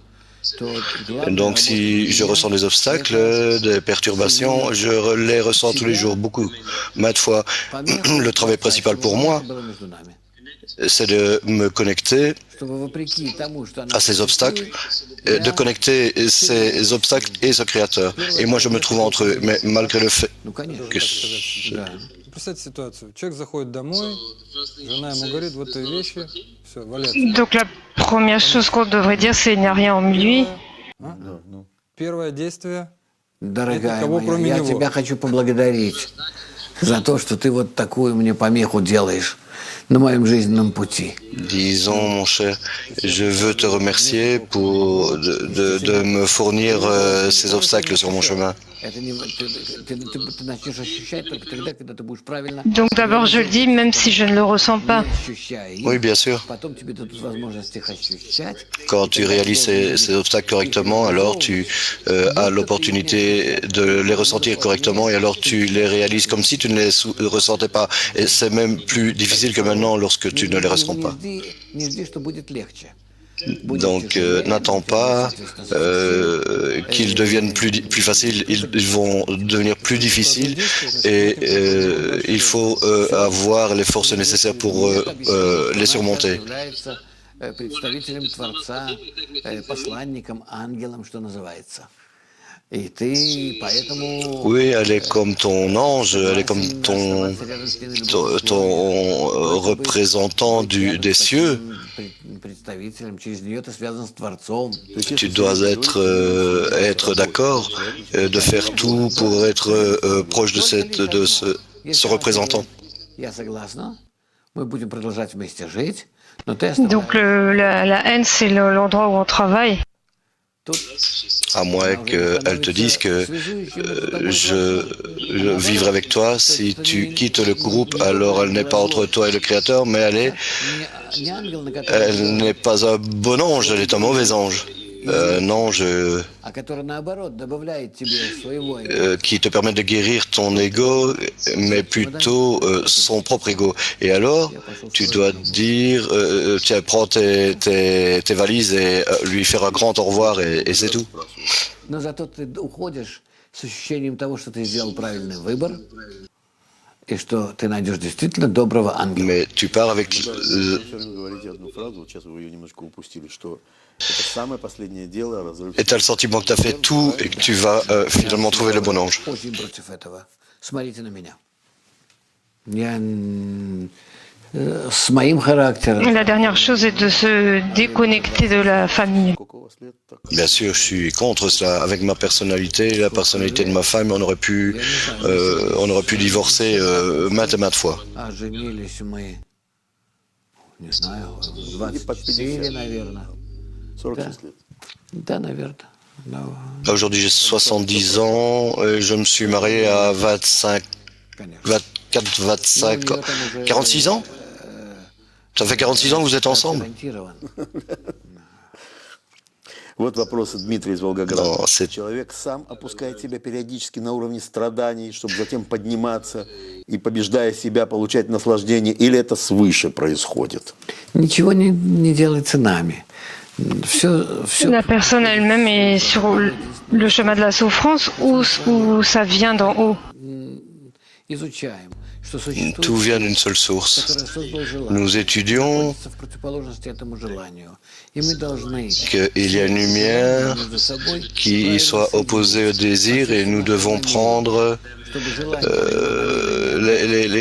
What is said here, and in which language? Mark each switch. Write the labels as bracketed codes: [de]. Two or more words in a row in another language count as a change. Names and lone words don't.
[fr] Donc si je ressens des obstacles, des perturbations, je les ressens tous les jours, beaucoup, maintes fois. Le travail principal pour moi, c'est de me connecter à ces obstacles, de connecter ces obstacles et ce Créateur. Et moi je me trouve entre eux, mais malgré le fait que... [ru] Представьте ситуацию. Человек заходит домой, жена ему говорит, вот твои вещи, все, валяться. [fr] Donc la première chose qu'on devrait dire, c'est il n'y a rien en lui. [ru] Первое действие. Дорогая Никого, моя, кроме я него. тебя хочу поблагодарить за то, что ты вот такую мне помеху делаешь на моем жизненном пути. [fr] Disons, mon cher, je veux te remercier pour de me fournir ces obstacles sur mon chemin. [ru] Это не, ты начнешь ощущать только тогда, когда ты будешь правильно [fr] Donc d'abord je le dis, même si je ne le ressens pas. [ru] ощущая их. [fr] Oui, bien sûr. [ru] Потом тебе дадут возможность их ощущать. [fr] Quand tu réalises ces obstacles correctement, alors tu as l'opportunité de les ressentir correctement et alors tu les réalises comme si tu ne les ressentais pas. Et c'est même plus difficile que maintenant lorsque tu ne les ressens pas. [ru] Не жди, что будет легче. [fr] Donc n'attends pas qu'ils deviennent plus faciles, ils vont devenir plus difficiles et il faut avoir les forces nécessaires pour les surmonter. [ru] Представителем Творца, посланником, ангелом, что называется. И ты поэтому [fr] Oui, elle est comme ton ange, elle est comme ton représentant des cieux. [ru] представителем, через нее ты связан с Творцом. [fr] Tu dois être d'accord de faire tout pour être proche de ce représentant. [ru] Я согласна. Мы будем продолжать вместе жить, но ты [fr] Donc la haine, c'est l'endroit où on travaille. À moins qu'elle te dise que je vivrai avec toi. Si tu quittes le groupe, alors elle n'est pas entre toi et le Créateur, mais elle n'est pas un bon ange, elle est un mauvais ange. Un ange qui te permet de guérir ton ego, mais plutôt son propre ego. Et alors, tu dois dire, tu prends tes valises et lui faire un grand au revoir et c'est tout. [ru] Но зато ты уходишь с ощущением того, что ты сделал правильный выбор, и что ты найдешь действительно доброго ангела. [fr] Mais tu pars avec et tu as le sentiment que tu as fait tout et que tu vas finalement trouver le bon ange. [ru] Очень против этого. Смотрите на меня. Я с моим характером. [fr] La dernière chose est de se déconnecter de la famille. Bien sûr, je suis contre cela. Avec ma personnalité, la personnalité de ma femme, on aurait pu divorcer maintes et maintes fois. [ru] А женились мы, не знаю, 24, наверное. 46 лет. Да, наверное. [fr] Aujourd'hui, j'ai 70 ans et je me suis marié à 24, 25, 46 ans. Ça fait 46 ans que vous êtes ensemble? [ru] Вот вопрос от Дмитрия из Волгограда. [fr] Non, c'est [ru] Человек сам опускает себя периодически на уровне страданий, чтобы затем подниматься и, побеждая себя, получать наслаждение, или это свыше происходит? Ничего не делается нами. [fr] La personne elle-même est sur le chemin de la souffrance ou ça vient d'en haut. [ru] Изучаем, что [fr] tout [ru] существует, [fr] vient d'une seule source. [ru] который создал желание, [fr] Nous étudions [ru] находится в противоположности этому желанию. И мы должны [fr] qu'il y a une lumière [ru] между собой [fr] qui soit opposée au désir et nous devons prendre [ru] чтобы желание